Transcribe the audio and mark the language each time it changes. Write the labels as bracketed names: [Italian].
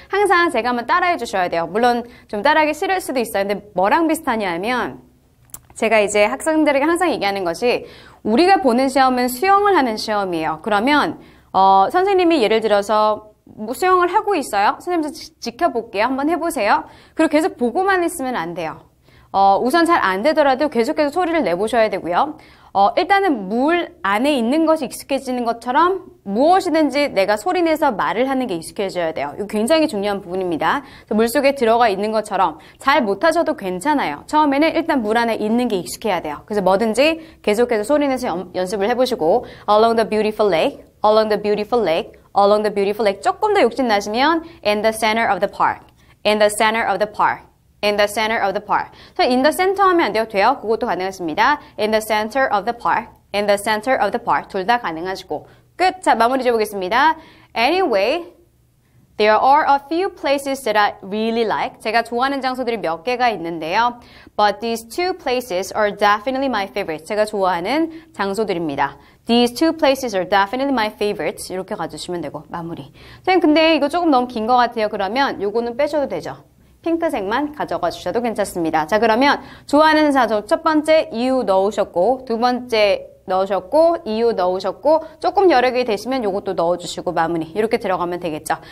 [Korean] 항상 제가 한번 따라해 주셔야 돼요. 물론 좀 따라하기 싫을 수도 있어요. 근데 뭐랑 비슷하냐면 제가 이제 학생들에게 항상 얘기하는 것이 우리가 보는 시험은 수영을 하는 시험이에요. 그러면 선생님이 예를 들어서 뭐 수영을 하고 있어요. 선생님 지켜볼게요. 한번 해보세요. 그리고 계속 보고만 있으면 안 돼요. 우선 잘 안 되더라도 계속해서 소리를 내보셔야 되고요. 일단은 물 안에 있는 것이 익숙해지는 것처럼 무엇이든지 내가 소리내서 말을 하는 게 익숙해져야 돼요. 이거 굉장히 중요한 부분입니다. 물속에 들어가 있는 것처럼 잘 못하셔도 괜찮아요. 처음에는 일단 물 안에 있는 게 익숙해야 돼요. 그래서 뭐든지 계속해서 소리내서 연습을 해보시고 [English] Along the beautiful lake, along the beautiful lake, along the beautiful lake [Korean] 조금 더 욕심 나시면 [English] In the center of the park, in the center of the park In the center of the park. in the center [Korean] 하면 안 돼요? 돼요? 그것도 가능하십니다. [English] In the center of the park. In the center of the park. [Korean] 둘 다 가능하시고. 끝! 자, 마무리 지어보겠습니다. [English] Anyway, there are a few places that I really like. [Korean] 제가 좋아하는 장소들이 몇 개가 있는데요. [English] But these two places are definitely my favorites. [Korean] 제가 좋아하는 장소들입니다. [English] These two places are definitely my favorites. [Korean] 이렇게 가주시면 되고, 마무리. 선생님, 근데 이거 조금 너무 긴 것 같아요. 그러면 요거는 빼셔도 되죠. 핑크색만 가져가 주셔도 괜찮습니다. 자, 그러면 좋아하는 장소 첫 번째 이유 넣으셨고 두 번째 넣으셨고 이유 넣으셨고 조금 여러 개 되시면 요것도 넣어주시고 마무리 이렇게 들어가면 되겠죠.